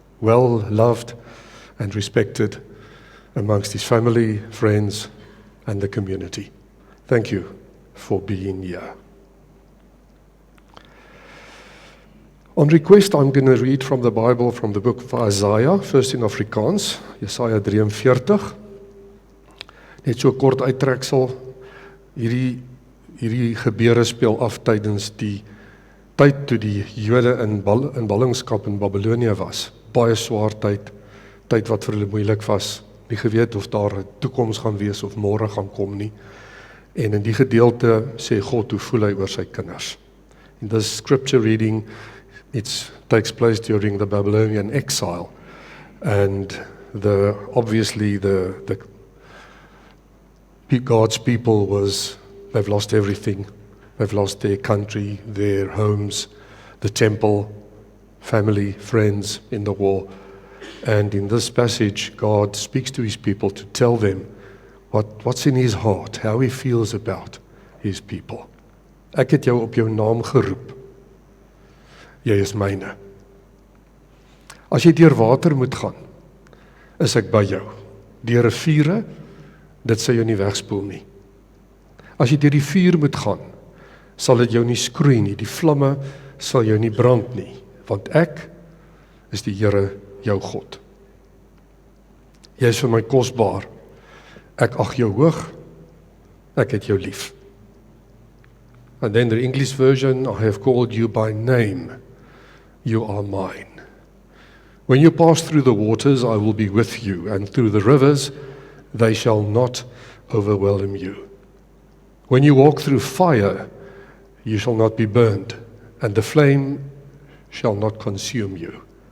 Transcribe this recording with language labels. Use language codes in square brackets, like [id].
[en] Well loved and respected amongst his family, friends, and the community. Thank you for being here. On request, I'm going to read from the Bible, from the book of Isaiah, first in Afrikaans, Jesaja 43. [af] Net so kort uittreksel, hierdie gebeure speel af tydens die tyd toe die Jode in ballingskap in Babylonie was. Baie swaar tyd wat vir hulle moeilik was, nie geweet of daar 'n toekoms gaan wees of môre gaan kom nie. En in die gedeelte sê God hoe voel hy oor sy kinders. [en] In this scripture reading, it takes place during the Babylonian exile, and obviously God's people they've lost everything. They've lost their country, their homes, the temple, family, friends in the war. And in this passage, God speaks to his people to tell them what's in his heart, how he feels about his people. [af] Ek het jou op jou naam geroep. Jy is myne. As jy deur water moet gaan, is ek by jou. Deur riviere, dit sal jou nie wegspoel nie. As jy deur die vuur moet gaan, sal dit jou nie skroei nie, die vlamme sal jou nie brand nie, want ek is die Here, jou God. Jy is vir my kosbaar, ek ag jou hoog, ek het jou lief. [en] And then the English version, I have called you by name, you are mine. When you pass through the waters, I will be with you, and through the rivers, they shall not overwhelm you. When you walk through fire, you shall not be burned, and the flame shall not consume you.